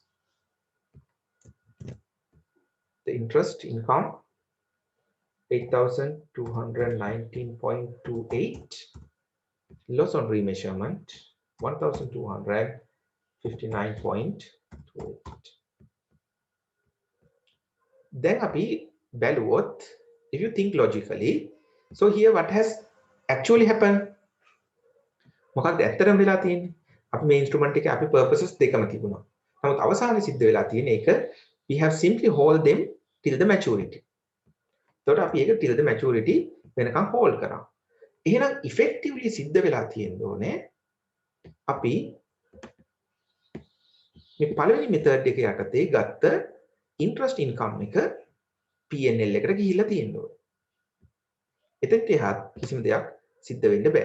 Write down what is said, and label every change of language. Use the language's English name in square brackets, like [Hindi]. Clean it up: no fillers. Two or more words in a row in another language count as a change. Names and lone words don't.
[English] The interest income 8,219.28, loss on remeasurement 1,259.28. [Sinhala] Then අපි බැලුවොත්, [English] if you think logically, so here what has actually happened? [Sinhala] මොකක්ද ඇත්තටම වෙලා තියෙන්නේ? අපි මේ instrument එකේ අපි purposes දෙකම තිබුණා. නමුත් අවසානයේ සිද්ධ වෙලා තියෙන එක [English] we have simply hold them till the maturity. [Sinhala] එතකොට අපි ඒක [English] till the maturity [Sinhala] වෙනකම් hold කරා. එහෙනම් effectively සිද්ධ වෙලා තියෙන්න ඕනේ අපි මේ පළවෙනි method එක යටතේ ගත්ත [English] interest income [Sinhala] එක P&L එකට ගිහිල්ලා තියෙන්න ඕනේ. එතෙන්ට එහා කිසිම දෙයක් සිද්ධ වෙන්න බෑ.